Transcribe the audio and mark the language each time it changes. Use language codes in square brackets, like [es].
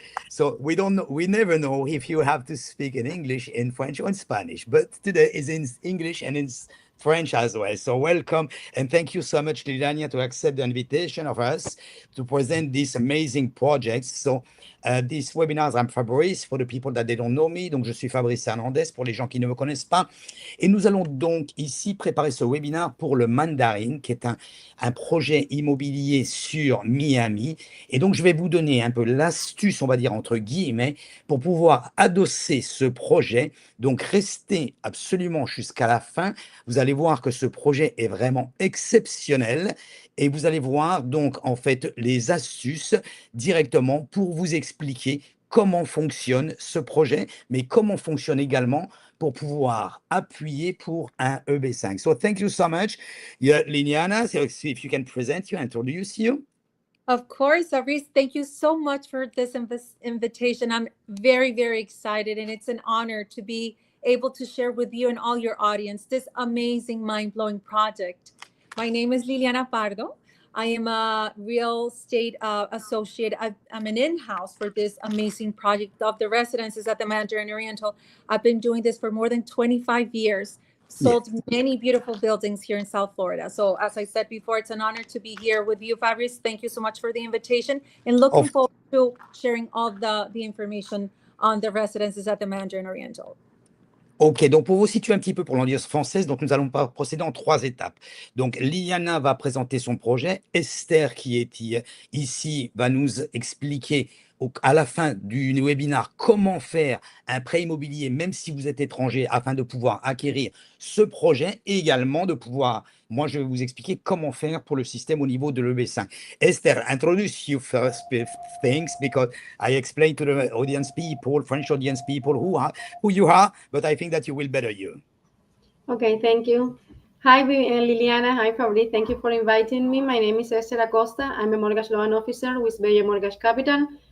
[en] So we never know if you have to speak in English, in French, or in Spanish, but today is in English and in French as well. So welcome and thank you so much, Liliana, to accept the invitation of us to present these amazing projects. So these webinars, I'm Fabrice, for the people that they don't know me. [fr] Donc je suis Fabrice Hernandez pour les gens qui ne me connaissent pas. Et nous allons donc ici préparer ce webinaire pour le Mandarin, qui est un projet immobilier sur Miami. Et donc je vais vous donner un peu l'astuce, on va dire entre guillemets, pour pouvoir adosser ce projet. Donc restez absolument jusqu'à la fin. Vous allez voir que ce projet est vraiment exceptionnel et vous allez voir donc en fait les astuces directement pour vous expliquer comment fonctionne ce projet, mais comment fonctionne également pour pouvoir appuyer pour un EB5. [en] So thank you so much, Liliana. So if you can present you, introduce you. Of course, Fabrice, thank you so much for this invitation. I'm very, very excited, and it's an honor to be able to share with you and all your audience this amazing, mind-blowing project. My name is Liliana Pardo. I am a real estate associate. I'm an in-house for this amazing project of the residences at the Mandarin Oriental. I've been doing this for more than 25 years. Sold many beautiful buildings here in South Florida. So as I said before, it's an honor to be here with you, Fabrice. Thank you so much for the invitation and looking forward to sharing all the information on the residences at the Mandarin Oriental. [fr] Ok, donc pour vous situer un petit peu pour l'audience française, donc nous allons procéder en 3 étapes. Donc Liliana va présenter son projet, Esther qui est ici va nous expliquer à la fin du webinaire comment faire un prêt immobilier même si vous êtes étranger afin de pouvoir acquérir ce projet et également de pouvoir, moi je vais vous expliquer comment faire pour le système au niveau de l'EB5. [en] Esther, introduce you first things because I explained to the audience people, French audience people who you are, but I think that you will better you. Okay, thank you. Hi, Liliana. Hi, Fabrice. Thank you for inviting me. My name is Esther Acosta. I'm a mortgage loan officer with Bella Mortgage Capital.